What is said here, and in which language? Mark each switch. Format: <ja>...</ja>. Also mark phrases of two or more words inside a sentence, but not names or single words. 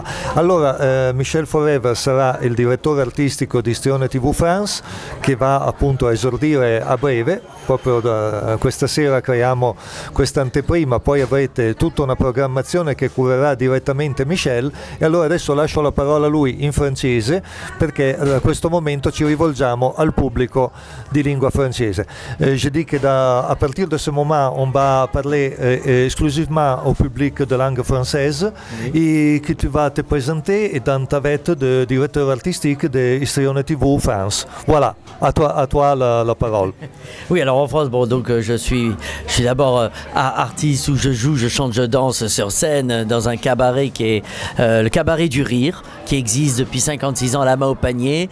<it>Allora Michel Forever sarà il direttore artistico di Istrione TV France, che va appunto a esordire a breve. Proprio questa sera creiamo questa anteprima, poi avrete tutta una programmazione che curerà direttamente Michel, e allora adesso lascio la parola a lui in francese, perché a questo momento ci rivolgiamo al pubblico di lingua francese.</it> <fr>Je dis que à partir de ce moment on va parler exclusivement au public de langue française, et que tu vas te présenter dans ta veste de directeur artistique de Istrione TV France. Voilà, à toi la parole. Oui, alors en France, bon, donc je suis d'abord artiste, où je joue, je chante, je danse sur scène dans un cabaret qui est le Cabaret du Rire, qui existe depuis 56 ans à la main au panier.</fr>